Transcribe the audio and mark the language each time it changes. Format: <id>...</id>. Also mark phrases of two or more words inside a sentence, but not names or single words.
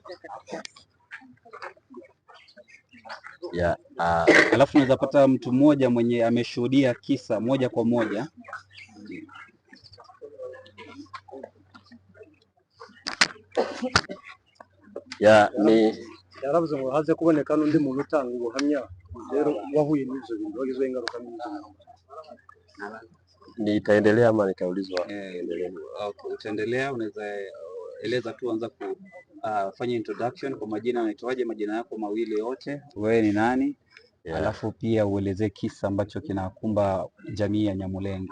<sw>Yeah. Alafu tunaweza pata mtu mmoja mwenye ameshuhudia kisa moja kwa moja. Yeah, ni</sw> <rn>yaravuze ngo haze kuboneka n'undi muntu utanga ubuhamya rero wahuye n'ivyo bintu bagizwe ingaruka</rn> <sw>nitaendelea ama nikaulizwa? Okay, utaendelea. Unaweza eleza tu, anza kufanya introduction kwa majina. Unaitwaje, majina yako mawili yote, wewe ni nani? Yeah. Alafu pia uelezee kisa ambacho kinakumba jamii ya Nyamulenge.</sw>